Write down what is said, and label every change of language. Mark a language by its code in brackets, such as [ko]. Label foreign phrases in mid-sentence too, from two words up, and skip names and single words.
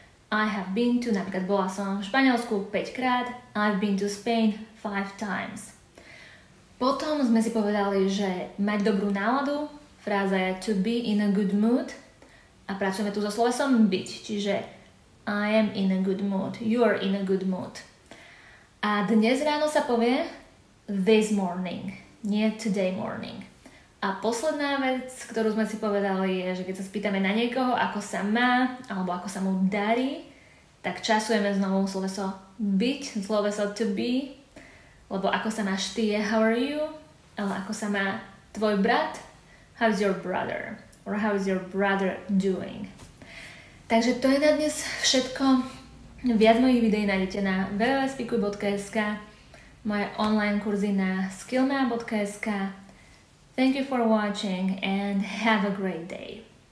[en] I have been to, [sk] napríklad bola som v Španielsku 5 krát, [en] I've been to Spain 5 times. [sk] Potom sme si povedali, že mať dobrú náladu, fráza je [en] to be in a good mood [sk] a pracujeme tu so slovesom byť, čiže [en] I am in a good mood, you are in a good mood. [sk] A dnes ráno sa povie [en] this morning, [sk] nie [en] today morning. [sk] A posledná vec, ktorú sme si povedali, je, že keď sa spýtame na niekoho, ako sa má, alebo ako sa mu darí, tak časujeme znovu sloveso byť, sloveso [en] to be, [sk] lebo ako sa máš ty je [en] how are you, [sk] ale ako sa má tvoj brat, [en] how's your brother, or how's your brother doing. [sk] Takže to je na dnes všetko. Viac mojich videí nájdete na www.speakuj.sk, moje online kurzy na skillmap.sk. [en] Thank you for watching and have a great day.